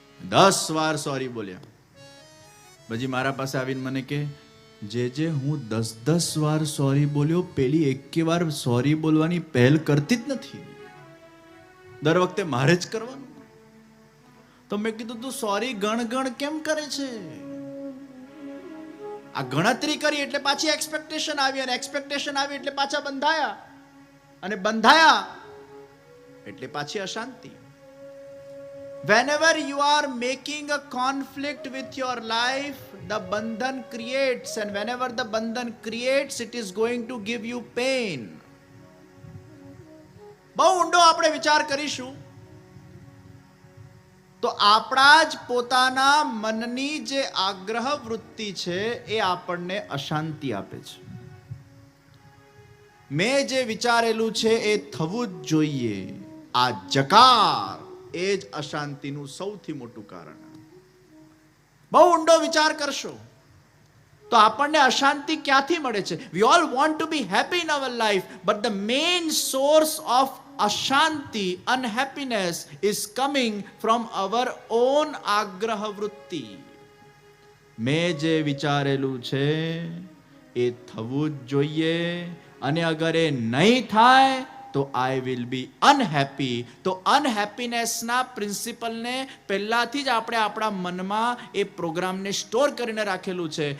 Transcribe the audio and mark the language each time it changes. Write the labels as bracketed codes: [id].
[gu] 10 વાર સોરી બોલ્યા. પછી મારા પાસે આવીને મને કે, જે હું 10 વાર સોરી બોલ્યો, પેલી 1 વાર સોરી બોલવાની પહેલ કરતી જ નથી, દર વખતે મારે જ કરવાનું. તો મેં કીધું, તું સોરી ગણ કેમ કરે છે? આ ગણતરી કરી એટલે પાછી એક્સપેક્ટેશન આવી, અને એક્સપેક્ટેશન આવી એટલે પાછા બંધાયા, અને બંધાયા એટલે પાછી અશાંતિ. [en] Whenever you are making a conflict with your life, the bandhan creates, and whenever the bandhan creates, it is going to give you pain. [gu] બહુ ઊંડો આપણે વિચાર કરીશું તો આપણા જ પોતાના મનની જે આગ્રહ વૃત્તિ છે એ આપણને અશાંતિ આપે છે. મેં જે વિચારેલું છે એ થવું જ જોઈએ, આ જકાર એ જ અશાંતિનું સૌથી મોટું કારણ. બહુ ઊંડો વિચાર કરશો તો આપણને અશાંતિ ક્યાંથી મળે છે? [en] We all want to be happy in our life, but the main source of અશાંતિ, unhappiness is coming from our own આગ્રહ વૃત્તિ. [gu] મેં જે વિચારેલું છે એ થવું જ જોઈએ, અને અગર એ નહીં થાય તો [en] I will be unhappy. [gu] તો અનહેપીનેસના પ્રિન્સિપલને પહેલાથી જ આપણે આપણા મનમાં એ પ્રોગ્રામને સ્ટોર કરીને રાખેલું છે.